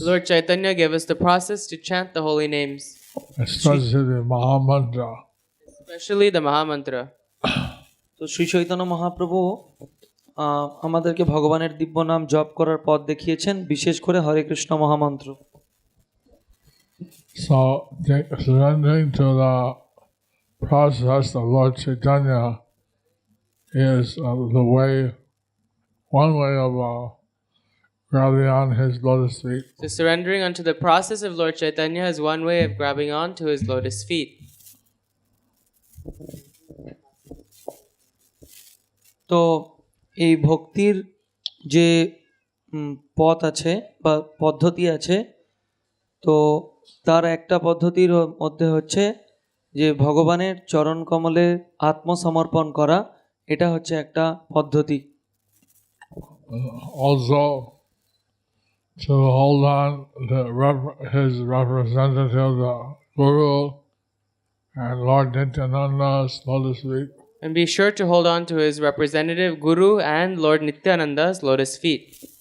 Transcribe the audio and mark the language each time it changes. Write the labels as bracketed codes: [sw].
[en] Lord Chaitanya gave us the process to chant the holy names, Especially the Mahamantra. especially the Mahamantra. [bn] তো শ্রী চৈতন্য মহাপ্রভু আমাদেরকে ভগবানের দিব্য নাম জপ করার পথ দেখিয়েছেন, বিশেষ করে হরে কৃষ্ণ মহামন্ত্র। [en] So surrendering to the process of Lord Chaitanya is one way of grabbing on his lotus feet. So surrendering unto the process of Lord Chaitanya is one way of grabbing on to his lotus feet. [bn] তো এই ভক্তির যে পথ আছে বা পদ্ধতি আছে, তো তার একটা পদ্ধতির মধ্যে হচ্ছে যে ভগবানের চরণ কমলে আত্মসমর্পণ করা, এটা হচ্ছে একটা পদ্ধতি। [en] Also to hold on to his representative, the Guru and Lord Nityananda's lotus feet. And be sure to hold on to his representative Guru and Lord Nityananda's lotus feet.